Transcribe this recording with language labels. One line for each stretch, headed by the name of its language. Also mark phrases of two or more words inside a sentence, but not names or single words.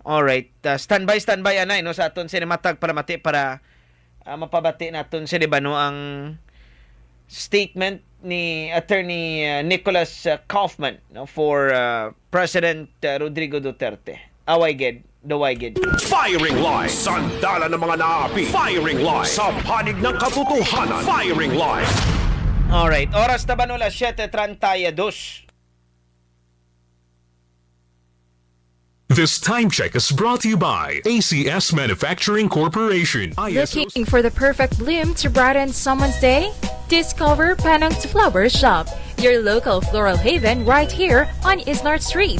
Hiligaynon: Alright. Standby, anay, no? Sa aton sinimatag para mati para mapabati naton sila ba, no? Ang statement ni Attorney Nicholas Kaufman, no?
English: For President Rodrigo Duterte.
Hiligaynon: Away, gid. Daway, gid. Firing line!
Filipino: Sandala ng mga naapi. Firing line! Sa panig ng katotohanan. Firing line!
Hiligaynon: Alright, oras na ba nula 7:32?
English: This time check is brought to you by ACS Manufacturing Corporation. Looking for the perfect bloom to brighten someone's day? Discover Penang's Flower Shop, your local floral haven right here on Isnard Street.